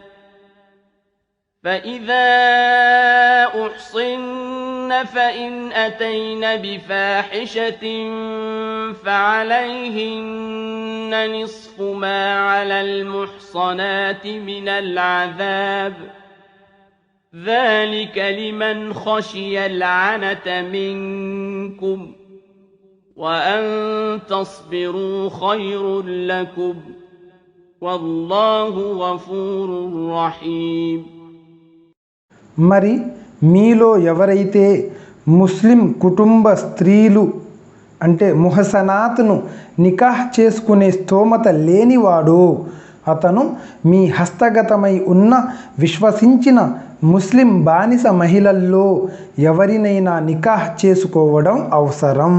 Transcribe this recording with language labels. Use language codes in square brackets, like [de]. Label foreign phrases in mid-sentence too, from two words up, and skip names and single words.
[ar] فإذا أحصن فإن أتين بفاحشة فعليهن نصف ما على المحصنات من العذاب ذلك لمن خشي العنة منكم وأن تصبروا خير لكم والله غفور رحيم. [te] మరి మీలో ఎవరైతే ముస్లిం కుటుంబ స్త్రీలు అంటే ముహసనాత్ను నికాహ్ చేసుకునే స్తోమత లేనివాడో అతను మీ హస్తగతమై ఉన్న విశ్వసించిన ముస్లిం బానిస మహిళల్లో ఎవరినైనా నికాహ్ చేసుకోవడం అవసరం.